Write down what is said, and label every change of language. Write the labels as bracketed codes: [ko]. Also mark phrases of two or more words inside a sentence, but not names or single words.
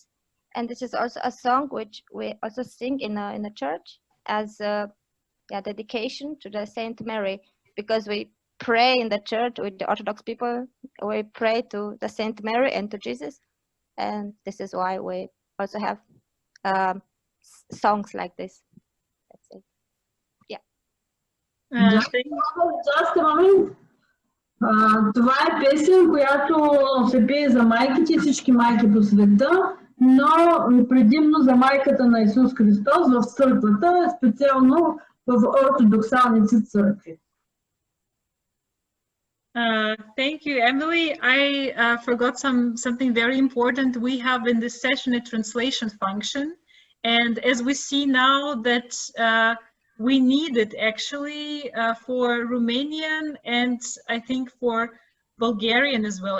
[en] And this is also a song which we also sing in a church as a dedication to the Saint Mary, because we pray in the church with the Orthodox people. We pray to the Saint Mary and to Jesus, and this is why we also have songs like this. That's it. Just a moment. [bg] Това е песен, която се пее за майките, всички майки по света, но предимно за майката на Исус Христос в църквата, специално в ортодоксалните църкви. [en] Thank you, Emily. I forgot something very important. We have in this session a translation function, and as we see now that we need it actually for Romanian and I think for Bulgarian as well.